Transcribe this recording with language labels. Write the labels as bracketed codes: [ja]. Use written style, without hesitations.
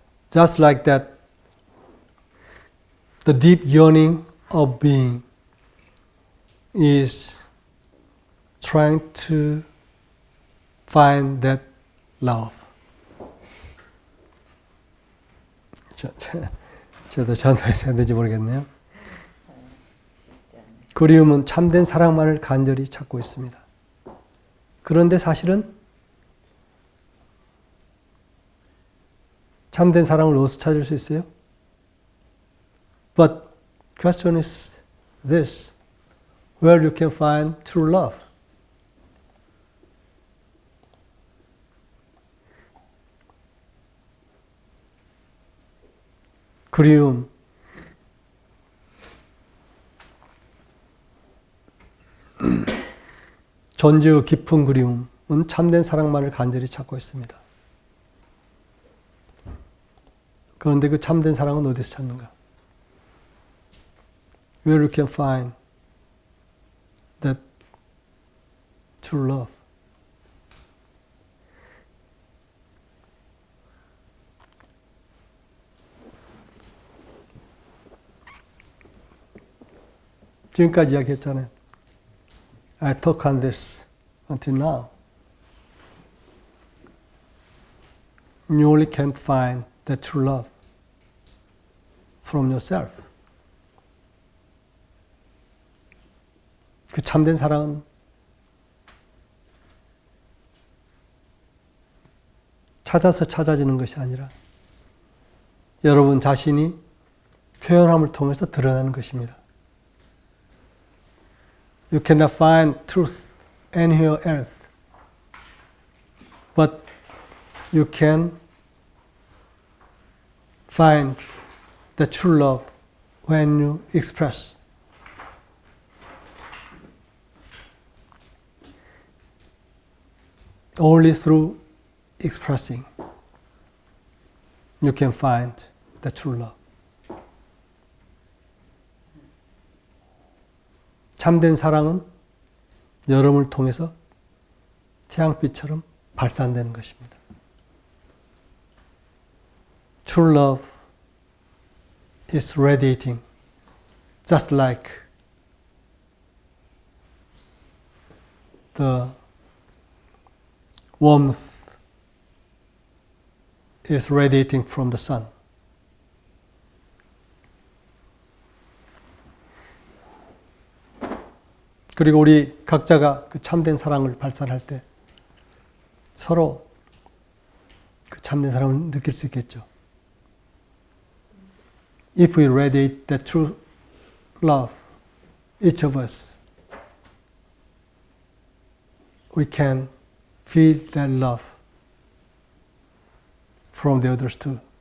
[en] Just like that, the deep yearning of being is trying to find that love. [ko] 저도 전도해서 했는지 모르겠네요. 그리움은 참된 사랑만을 간절히 찾고 있습니다. 그런데 사실은 참된 사랑을 어디서 찾을 수 있어요? [en] But question is this: where you can find true love. [ko] 그리움, 존재의 깊은 그리움은 참된 사랑만을 간절히 찾고 있습니다. 그런데 그 참된 사랑은 어디서 찾는가? [en] Where you can find that true love. [ko] 지금까지 이야기했잖아요. [en] I talk on this until now. You only can find the true love from yourself. [ko] 그 참된 사랑은 찾아서 찾아지는 것이 아니라 여러분 자신이 표현함을 통해서 드러나는 것입니다. [en] You cannot find truth anywhere else, but you can find the true love when you express. Only through expressing you can find the true love. [ko] 참된 사랑은 여러분을 통해서 태양빛처럼 발산되는 것입니다. [en] True love is radiating just like the warmth is radiating from the sun. [ko] 그리고 우리 각자가 그 참된 사랑을 발산할 때 서로 그 참된 사랑을 느낄 수 있겠죠. [en] If we radiate the true love, each of us, we can feel that love from the others too.